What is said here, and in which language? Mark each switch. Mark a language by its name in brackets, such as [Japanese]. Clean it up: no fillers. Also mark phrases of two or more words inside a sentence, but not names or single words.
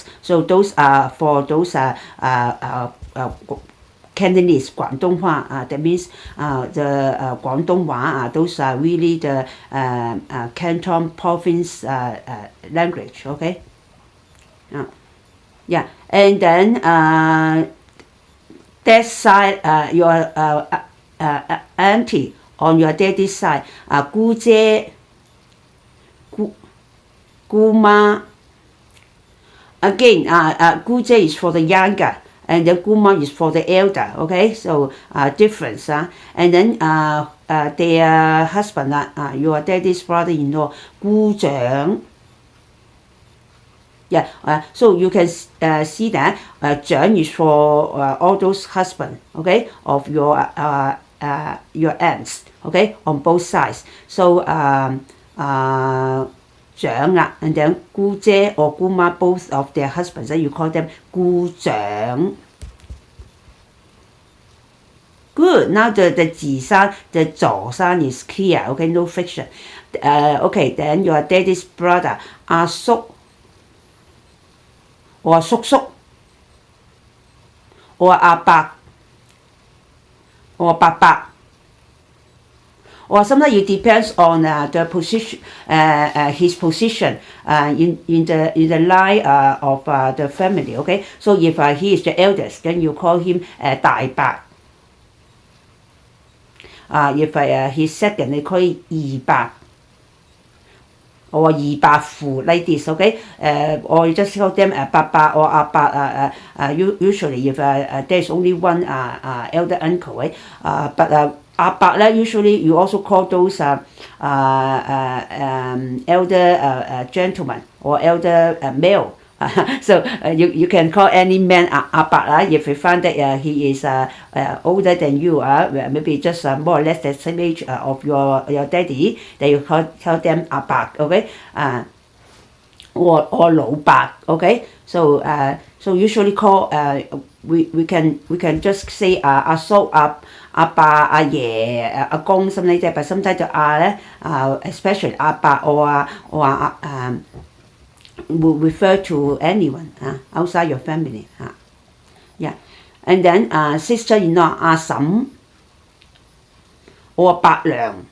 [English] So those are for those Cantonese 廣東話 that means the 廣東話 those are really the Canton province language, okay? Yeah, and then that side your auntie on your daddy's side [Cantonese] 姑姐姑媽 [English] again 姑姐 is for the younger and then 姑媽 is for the elder, okay? So difference. And then their husband, your daddy's brother-in-law, 姑丈. Yeah, so you can see that 長 is for all those husbands, okay, of your aunts, okay, on both sides. So [Cantonese] 長啦 [English] and then 姑姐 or 姑媽 both of their husbands, you call them 姑丈. Good. Now the 字聲 the 左聲 is clear, okay, no friction. Okay, then your daddy's brother 阿叔 or 叔叔 or 阿伯 or 伯伯. Or sometimes it depends on the position, his position in the line of the family. Okay, so if he is the eldest, then you call him 大伯. If he's second, they call him 二伯 or 二伯父 like this. Okay, or you just call them 伯伯 or 阿伯. Usually, if there is only one elder uncle, right? But [Cantonese] 阿伯咧 [English] usually you also call those elder gentlemen or elder male. So you can call any man 阿伯 if you find that he is older than you, maybe just more or less the same age of your daddy, then you tell them 阿伯 okay, or 老伯 okay. So usually call we can just say [Cantonese] 阿叔阿爸阿爺阿公 [English] something like that, but sometimes the 咧especially 阿伯 or will refer to anyone outside your family. Yeah. And then sister-in-law 阿嬸 or 伯娘.